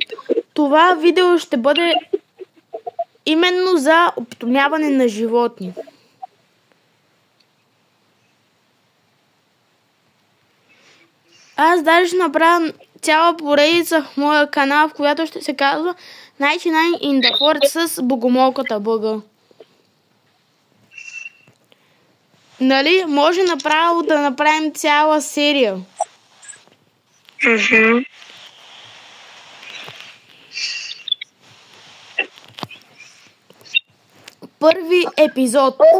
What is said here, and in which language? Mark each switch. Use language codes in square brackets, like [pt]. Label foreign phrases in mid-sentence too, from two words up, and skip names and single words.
[bg] Това видео ще бъде именно за опитомяване на животни. Аз даже ще направя цяла поредица в моя канал, в която ще се казва 99 in the Forest с богомолката бъга. Нали? Може направо да направим цяла серия. Първи епизод.